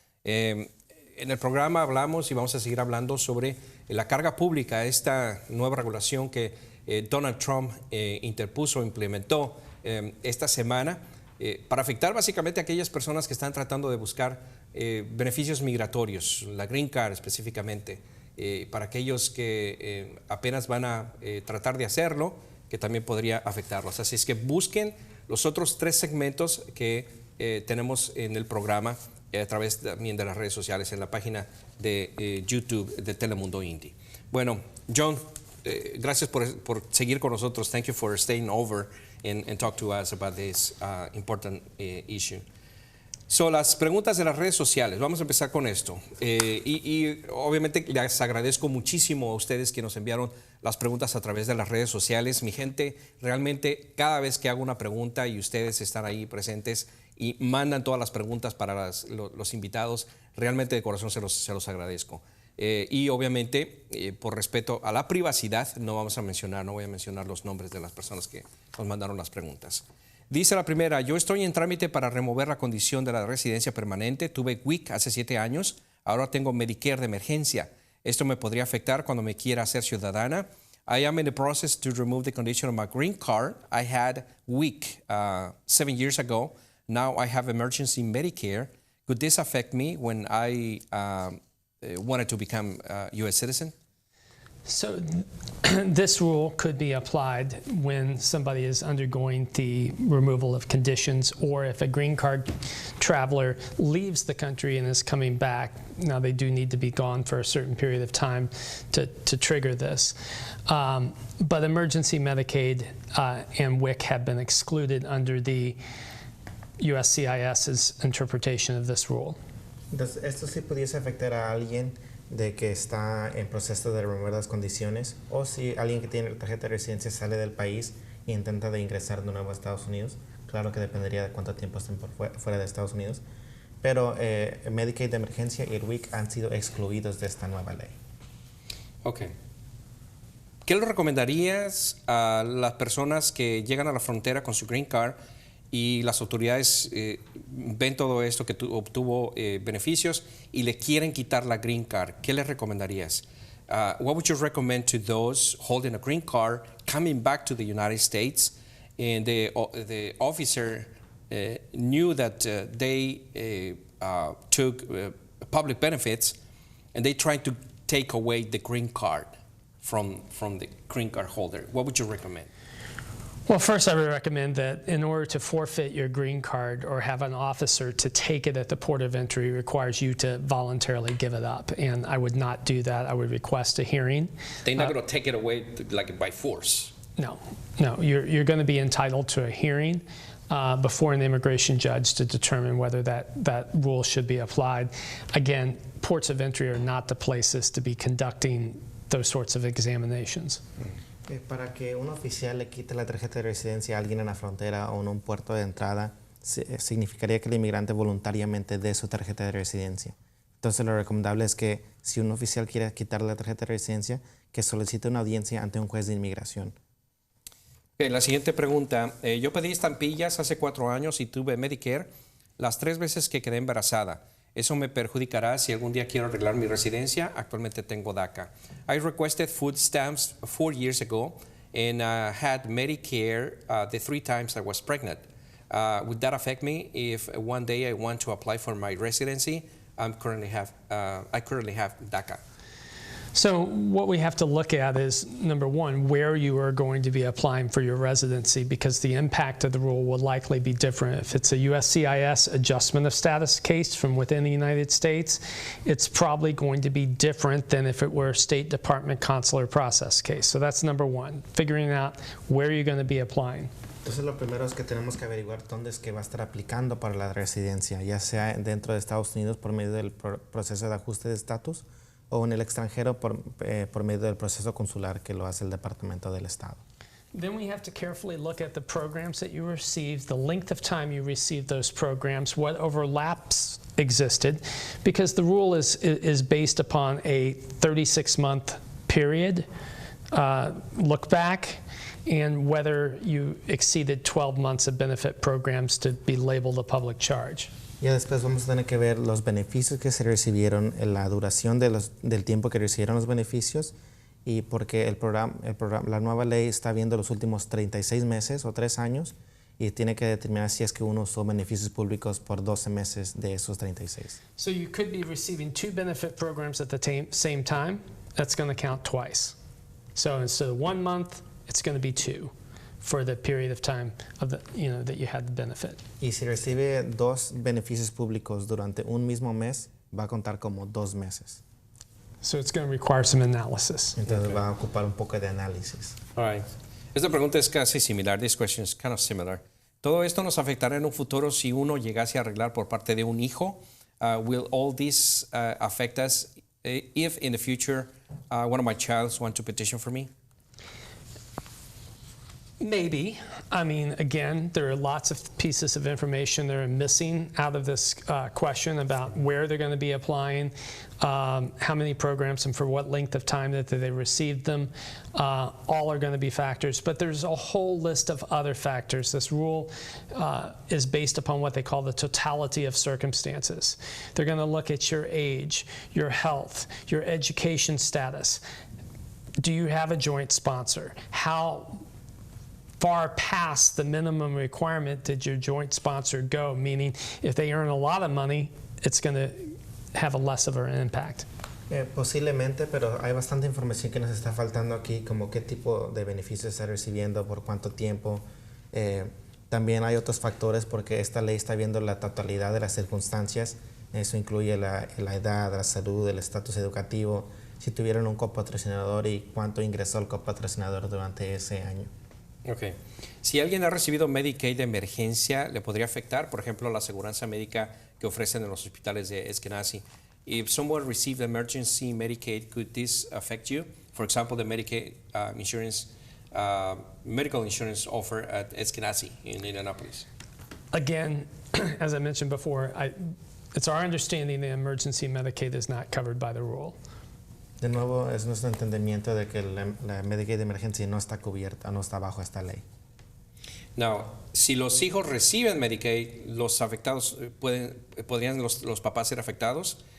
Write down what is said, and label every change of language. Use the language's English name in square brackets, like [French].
[Spanish] En el programa hablamos y vamos a seguir hablando sobre la carga pública, esta nueva regulación que Donald Trump interpuso, implementó esta semana para afectar básicamente a aquellas personas que están tratando de buscar beneficios migratorios, la Green Card específicamente, para aquellos que apenas van a tratar de hacerlo, que también podría afectarlos. Así es que busquen los otros 3 segmentos que tenemos en el programa a través también de las redes sociales, en la página de YouTube de Telemundo Indie. Bueno, John, gracias por seguir con nosotros. [English] Thank you for staying over and talk to us about this important issue. [Spanish] So, las preguntas de las redes sociales, vamos a empezar con esto. Y obviamente les agradezco muchísimo a ustedes que nos enviaron las preguntas a través de las redes sociales. Mi gente, realmente cada vez que hago una pregunta y ustedes están ahí presentes y mandan todas las preguntas para los invitados, realmente de corazón se los agradezco. Y obviamente, por respeto a la privacidad, no voy a mencionar los nombres de las personas que nos mandaron las preguntas. Dice la primera: yo estoy en trámite para remover la condición de la residencia permanente. Tuve WIC hace 7 años, ahora tengo Medicare de emergencia. ¿Esto me podría afectar cuando me quiera hacer ciudadana? [English] I am in the process to remove the condition of my green card. I had WIC 7 years ago. Now I have emergency Medicare. Could this affect me when I wanted to become a U.S. citizen? So this rule could be applied when somebody is undergoing the removal of conditions, or if a green card traveler leaves the country and is coming back. Now, they do need to be gone for a certain period of time to trigger this. But emergency Medicaid and WIC have been excluded under the USCIS's interpretation of this rule. [Spanish] Entonces, ¿esto sí pudiese afectar a alguien de que está en proceso de remover las condiciones, o si alguien que tiene tarjeta de residencia sale del país e intenta de ingresar de nuevo a Estados Unidos? Claro que dependería de cuánto tiempo estén fuera de Estados Unidos, pero Medicaid de emergencia y el WIC han sido excluidos de esta nueva ley. Ok. ¿Qué le recomendarías a las personas que llegan a la frontera con su Green Card y las autoridades ven todo esto, que obtuvo beneficios y le quieren quitar la Green Card? ¿Qué les recomendarías? [English] What would you recommend to those holding a Green Card coming back to the United States, and the officer knew that they took public benefits and they tried to take away the Green Card from the Green Card holder? What would you recommend? Well, first, I would recommend that in order to forfeit your green card or have an officer to take it at the port of entry requires you to voluntarily give it up. And I would not do that. I would request a hearing. They're not going to take it away like by force. No. You're going to be entitled to a hearing before an immigration judge to determine whether that rule should be applied. Again, ports of entry are not the places to be conducting those sorts of examinations. [Spanish] Para que un oficial le quite la tarjeta de residencia a alguien en la frontera o en un puerto de entrada, significaría que el inmigrante voluntariamente dé su tarjeta de residencia. Entonces, lo recomendable es que si un oficial quiere quitarle la tarjeta de residencia, que solicite una audiencia ante un juez de inmigración. La siguiente pregunta: yo pedí estampillas hace 4 años y tuve Medicare las 3 veces que quedé embarazada. ¿Eso me perjudicará si algún día quiero arreglar mi residencia? Actualmente tengo DACA. [English] I requested food stamps 4 years ago and had Medicare the 3 times I was pregnant. Would that affect me if one day I want to apply for my residency? I currently have DACA. So what we have to look at is, number one, where you are going to be applying for your residency, because the impact of the rule will likely be different. If it's a USCIS adjustment of status case from within the United States, it's probably going to be different than if it were a State Department consular process case. So that's number one, figuring out where you're going to be applying. [Spanish] Entonces, lo primero es que tenemos que averiguar dónde es que va a estar aplicando para la residencia, ya sea dentro de Estados Unidos por medio del proceso de ajuste de estatus, o en el extranjero por medio del proceso consular que lo hace el Departamento del Estado. [English] Then we have to carefully look at the programs that you received, the length of time you received those programs, what overlaps existed, because the rule is based upon a 36-month period look back, and whether you exceeded 12 months of benefit programs to be labeled a public charge. [Spanish] Ya después vamos a tener que ver los beneficios que se recibieron, la duración del tiempo que recibieron los beneficios, y porque la nueva ley está viendo los últimos 36 meses o 3 años y tiene que determinar si es que uno usó beneficios públicos por 12 meses de esos 36. [English] So you could be receiving 2 benefit programs at the same time. That's going to count twice. So instead of 1 month, it's going to be 2 for the period of time of that you had the benefit. [Spanish] Y si recibe 2 beneficios públicos durante un mismo mes, va a contar como 2 meses. [English] So it's going to require some analysis. [Spanish] Entonces va a ocupar un poco de análisis. [English] All right. [Spanish] Esta pregunta es casi similar. [English] This question is kind of similar. [Spanish] ¿Todo esto nos afectará en un futuro si uno llegase a arreglar por parte de un hijo? [English] Will all this affect us if in the future one of my childs want to petition for me? Maybe. I mean, again, there are lots of pieces of information that are missing out of this question about where they're going to be applying, how many programs and for what length of time that they received them. All are going to be factors, but there's a whole list of other factors. This rule is based upon what they call the totality of circumstances. They're going to look at your age, your health, your education status. Do you have a joint sponsor? How far past the minimum requirement did your joint sponsor go? Meaning, if they earn a lot of money, it's going to have a less of an impact. [Spanish] Posiblemente, pero hay bastante información que nos está faltando aquí, como qué tipo de beneficios está recibiendo, por cuánto tiempo. También hay otros factores porque esta ley está viendo la totalidad de las circunstancias. Eso incluye la edad, la salud, el estatus educativo, si tuvieron un copatrocinador y cuánto ingresó el copatrocinador durante ese año. Okay. Si alguien ha recibido Medicaid de emergencia, ¿le podría afectar? Por ejemplo, la aseguranza médica que ofrecen en los hospitales de Eskenazi. [English] If someone received emergency Medicaid, could this affect you? For example, the Medicaid insurance, medical insurance offer at Eskenazi in Indianapolis. Again, as I mentioned before, it's our understanding that emergency Medicaid is not covered by the rule. [Spanish] De nuevo, es nuestro entendimiento de que la Medicaid de emergencia no está cubierta, no está bajo esta ley. Now, si los hijos reciben Medicaid, los afectados podrían los papás ser afectados.